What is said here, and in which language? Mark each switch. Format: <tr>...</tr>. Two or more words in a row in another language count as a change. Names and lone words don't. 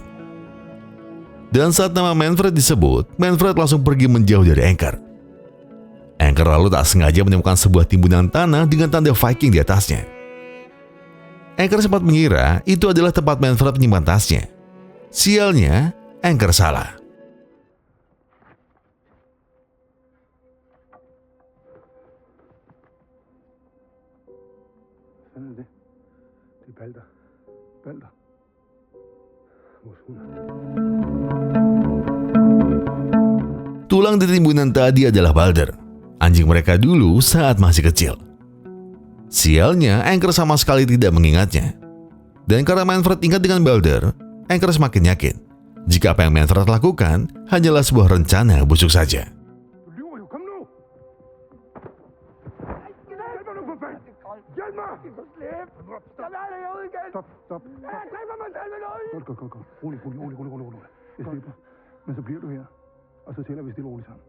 <id>Dan saat nama Manfred disebut, Manfred langsung pergi menjauh dari Anchor. Anchor lalu tak sengaja menemukan sebuah timbunan tanah dengan tanda Viking di atasnya. Anchor sempat mengira itu adalah tempat Manfred menyimpan tasnya. Sialnya, Anchor salah.</id> <da>Sådan er det. Det er Balder. Balder. Vores hund.</da> <id>Tulang di timbunan tadi adalah Balder, anjing mereka dulu saat masih kecil. Sialnya, Anchor sama sekali tidak mengingatnya. Dan karena Manfred ingat dengan Balder, Anchor semakin yakin jika apa yang Manfred lakukan hanyalah sebuah rencana busuk saja.</id> <da>Du lyver jo. Kom nu! Hjælp mig nu for fanden! Hjælp mig! Stop. Jeg dræber mig selv med noget! Godt. Rolig. Jeg slipper. Men så bliver du her. Og så tæller vi stille og roligt sammen.</da>